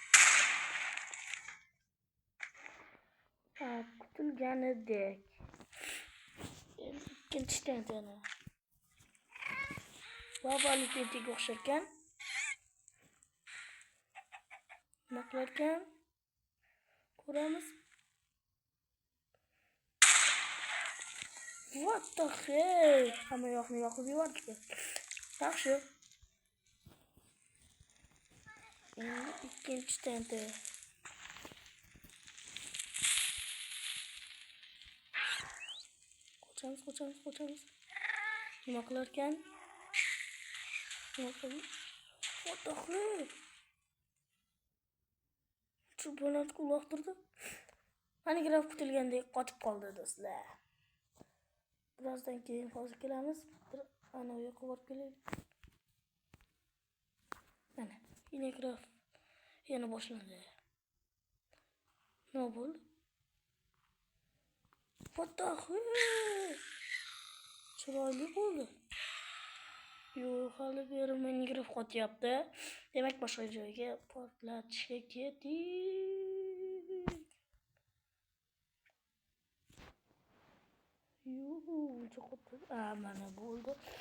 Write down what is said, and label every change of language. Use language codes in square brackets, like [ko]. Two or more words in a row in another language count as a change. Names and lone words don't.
[uz] Kutilganidek. Ikkinchi TNTni. Lavali TNTga o'xsharkan. Nima qilarkan? Ko'ramiz. [en] What the hell? [uz] Hamma yoqni yoqib yubordi. Yaxshi. Endi ikkinchi TNT. Qochamiz. Nima qilarkan? [en] What the hell? [uz] Shu bolani uloqtirdi. Minecraft kutilgandek qotib qoldi do'stlar. Birazdan keyin hozir kelamiz. Ana u yoqqa borib kelaylik. Mana Minecraft yana boshlandi. Nima bo'ldi? [en] What the hell? [uz] Chiroyli bo'ldi. Yo'q, hali beri Minecraft qotyapti. Demak, boshqa joyga portlatishga ketdik. Mana bo'ldi.